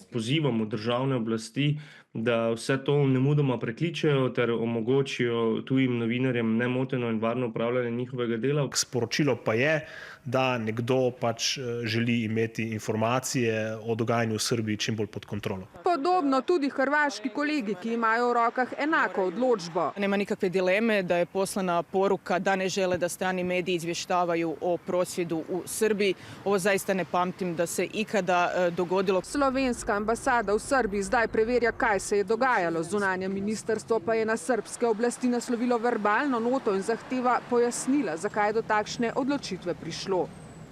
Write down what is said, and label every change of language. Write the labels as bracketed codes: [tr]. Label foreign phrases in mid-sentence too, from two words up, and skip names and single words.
[sl] Pozivamo državne oblasti, da vse to nemudoma prekličejo ter omogočijo tujim novinarjem nemoteno in varno upravljanje njihovega dela. Sporočilo pa je, da nekdo pač želi imeti informacije o dogajanju v Srbiji čim bolj pod kontrolo. Podobno tudi hrvaški kolegi, ki imajo v rokah enako odločbo. [hr] Nema nikakve dileme da je poslana poruka da ne žele da strani mediji izvještavaju o prosvjedu u Srbiji. Ovo zaista ne pamtim da se ikada dogodilo. [sl] Slovenska ambasada v Srbiji zdaj preverja, kaj se je dogajalo. Zunanje ministrstvo pa je na srbske oblasti naslovilo verbalno noto in zahteva pojasnila, zakaj je do takšne odločitve prišlo.